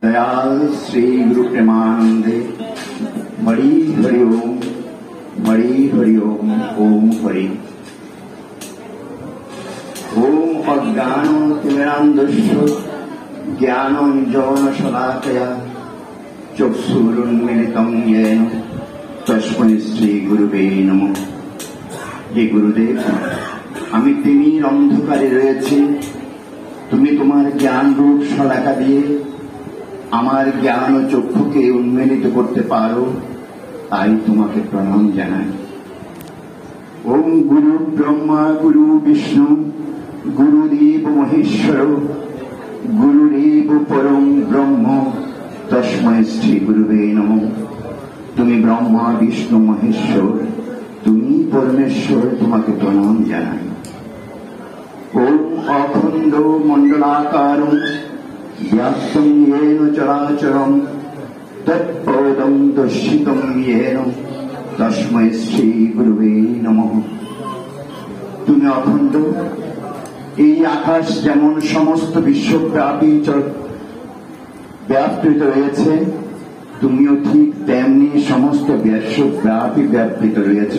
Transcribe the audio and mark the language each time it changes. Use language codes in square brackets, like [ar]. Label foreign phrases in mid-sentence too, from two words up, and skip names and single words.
[sa] दयाल श्री गुरु प्रेमानंदे हरि हरि ओम ओम हरि ओम अज्ञानतिमिरान्धस्य ज्ञानाञ्जनशलाकया चक्षुरुन्मीलितं येन तस्मै श्री गुरुवे नमः। हे गुरुदेव, [bn] আমি তিমির অন্ধকারে রয়েছি, তুমি তোমার জ্ঞান রূপ শলাকা দিয়ে আমার জ্ঞান ও চক্ষুকে উন্মেলিত করতে পারো, তাই তোমাকে প্রণাম জানাই। [sa] ওম গুরু ব্রহ্মা গুরু বিষ্ণু গুরুদেব মহেশ্বর গুরুদেব পরম ব্রহ্ম তস্मै শ্রী গুরুবে নমঃ। [bn] তুমি ব্রহ্মা বিষ্ণু মহেশ্বর, তুমি পরমেশ্বর, তোমাকে প্রণাম জানাই। [sa] ওম অখণ্ড মণ্ডলাকারং ব্যাপ্তং येन চরাচরং তৎপদং দর্শিতং येन তস্मै শ্রী গুরুবে নমঃ। [bn] তুমি অখণ্ড, এই আকাশ যেমন সমস্ত বিশ্বব্যাপী ব্যাপৃত রয়েছে, তুমিও ঠিক তেমনি সমস্ত বিশ্বব্যাপী ব্যাপৃত রয়েছ।